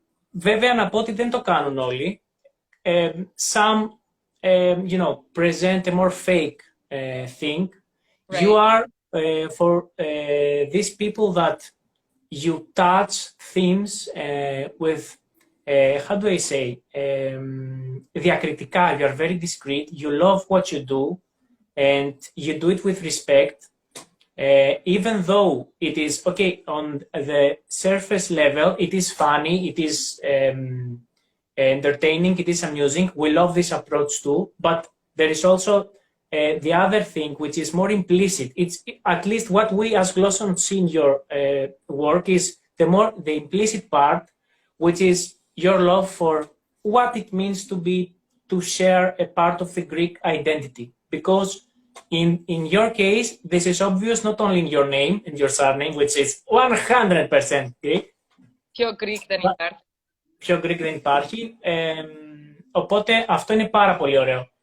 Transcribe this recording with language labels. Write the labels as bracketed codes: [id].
[el] Βέβαια να πω ότι δεν το κάνουν όλοι. [en] Some, you know, present a more fake thing. Right. You are for these people that you touch themes with, how do I say, διακριτικά. You are very discreet. You love what you do, and you do it with respect. Even though it is, okay, on the surface level, it is funny, it is entertaining, it is amusing. We love this approach too, but there is also the other thing, which is more implicit. It's at least what we as Glossonauts see in your work is the implicit part, which is your love for what it means to share a part of the Greek identity. Because in your case, this is obvious not only in your name and your surname, which is 100% Greek. [el] Πιο Greek δεν υπάρχει. Πιο Greek δεν υπάρχει. Οπότε αυτό είναι πάρα πολύ ωραίο.